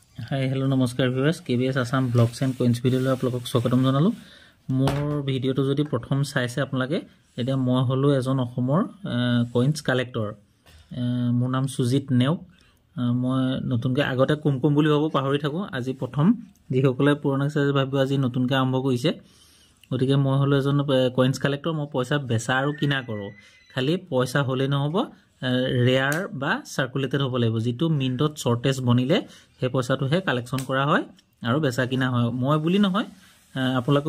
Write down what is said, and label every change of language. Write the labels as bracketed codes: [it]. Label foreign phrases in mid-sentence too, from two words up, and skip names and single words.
[as] হায় হেল্লো নমস্কাৰ ভিউৱাৰ্ছ কেবিএছ আসাম ব্লগ্স এণ্ড কইন্স ভিডিঅ' আপোনালোকক স্বাগতম জনালোঁ মোৰ ভিডিঅ'টো যদি প্ৰথম চাইছে আপোনালোকে এটা মই হলো এজন অসমৰ [en] coins collector [as] মোৰ নাম সুজিত নেওক মই নতুনকৈ আগতে কুমকুম বুলি ভাবো পাহৰি থাকো আজি প্ৰথম যিসকলে পুৰণা চাইছে ভাবিব আজি নতুনকৈ আৰম্ভ কৰিছে গতিকে মই হলো এজন [en] coins collector [as] মই পইচা বেচা আৰু কিনা কৰো খালি পইচা হলে নহব ৰেয়াৰ বা সার্কুলেটেড হ'ব লাগিব যেটো মিন্টত শৰ্টেজ বনিলে হে পইচাটো হে কালেকশন কৰা হয় আৰু বেচা কিনা হয় মই বুলি নহয় আপোনালোকে